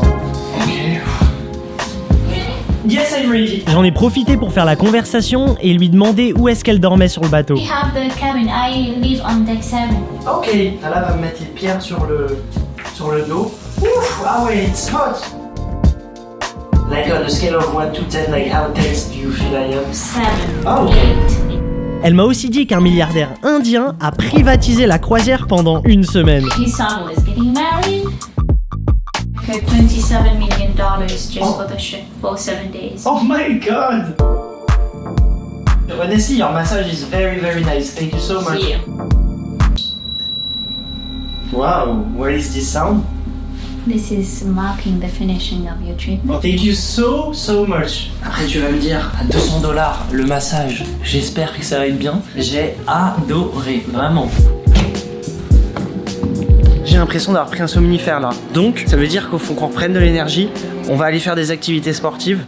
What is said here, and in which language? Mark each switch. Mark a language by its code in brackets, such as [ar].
[en] Hein. Ok. Yes, I'm ready. [fr] J'en ai profité pour faire la conversation et lui demander où est-ce qu'elle dormait sur le bateau. [en] We have the cabin. I live on deck 7. [fr] Ok, là va me mettre les pierres sur le dos. Ouf, ah ouais, [en] it's hot. Like on a scale of 1 to 10, like how tense do you feel I am? 7. Oh. 8. [fr] Elle m'a aussi dit qu'un milliardaire indien a privatisé la croisière pendant une semaine. [en] His son was getting married. Okay, $27 million just for the ship for 7 days. Oh my god! Honestly, your massage is very nice. Thank you so much. Yeah. Wow, what is this sound? This is marking the finishing of your trip. Thank you so much. [fr] Après tu vas me dire, à $200 le massage, j'espère que ça va être bien. J'ai adoré, vraiment. J'ai l'impression d'avoir pris un somnifère là. Donc ça veut dire qu'il faut qu'on reprenne de l'énergie. On va aller faire des activités sportives.